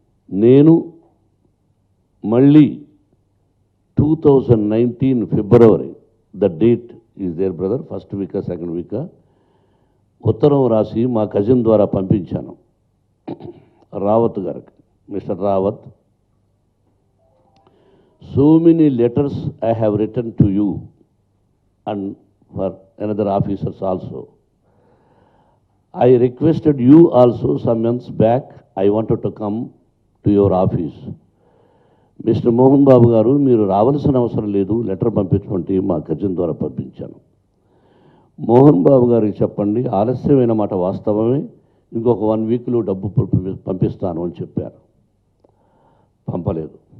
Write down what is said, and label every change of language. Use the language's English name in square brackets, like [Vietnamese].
[Telugu] నేను మళ్ళీ 2019 ఫిబ్రవరి, [English] the date is there brother, [Telugu] first వీకా second వీకా, ఉత్తరం రాసి మా కజిన్ ద్వారా పంపించాను రావత్ గారికి. [English] Mister Rawat, so many letters I have written to you and for another officers also. I requested you also some months back, I wanted to come to your office. [Telugu] Mister Mohan Babu గారు, మీరు రావాల్సిన అవసరం లేదు, లెటర్ పంపించమంటే మా cousin ద్వారా పంపించాను. మోహన్ బాబు గారికి చెప్పండి, ఆలస్యమైన మాట వాస్తవమే, ఇంకొక 1 వీక్లో డబ్బు పంపిస్తాను అని చెప్పారు. పంపలేదు.